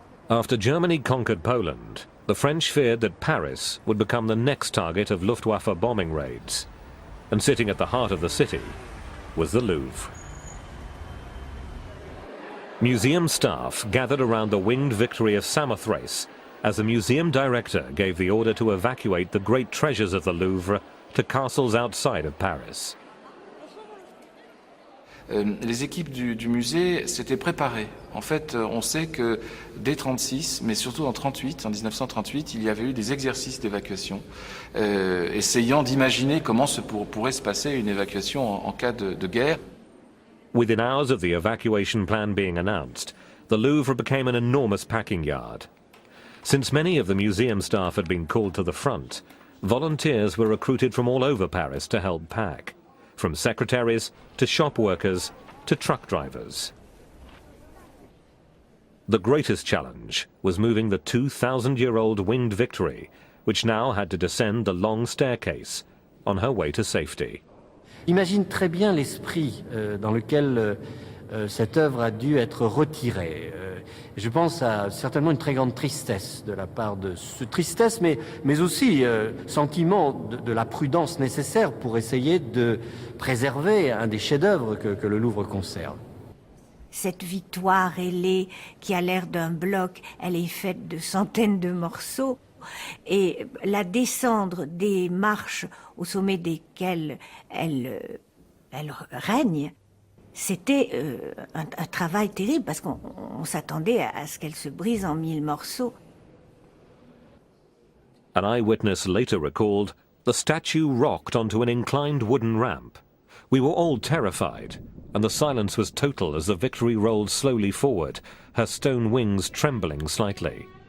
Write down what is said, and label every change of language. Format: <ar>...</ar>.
<en>After Germany conquered Poland, the French feared that Paris would become the next target of Luftwaffe bombing raids, and sitting at the heart of the city was the Louvre. Museum staff gathered around the winged victory of Samothrace as the museum director gave the order to evacuate the great treasures of the Louvre to castles outside of Paris.</en> <fr>Les équipes du musée s'étaient préparées. En fait, on sait que dès 1936, mais surtout en 1938, il y avait eu des exercices d'évacuation, essayant d'imaginer comment pourrait se passer une évacuation en cas de guerre.</fr> <en>Within hours of the evacuation plan being announced, the Louvre became an enormous packing yard. Since many of the museum staff had been called to the front, volunteers were recruited from all over Paris to help pack, from secretaries to shop workers to truck drivers. The greatest challenge was moving the 2,000-year-old winged Victory, which now had to descend the long staircase on her way to safety.</en> <fr>J'imagine très bien l'esprit dans lequel cette œuvre a dû être retirée. Je pense à certainement une très grande tristesse de la part de ce tristesse, mais aussi sentiment de la prudence nécessaire pour essayer de préserver un des chefs-d'œuvre que le Louvre conserve. Cette victoire ailée qui a l'air d'un bloc, elle est faite de centaines de morceaux. Et la descendre des marches au sommet desquelles elle règne, c'était un travail terrible parce qu'on s'attendait à ce qu'elle se brise en 1000 morceaux.</fr> <en>An eyewitness later recalled, the statue rocked onto an inclined wooden ramp. We were all terrified, and the silence was total as the Victory rolled slowly forward, her stone wings trembling slightly.</en>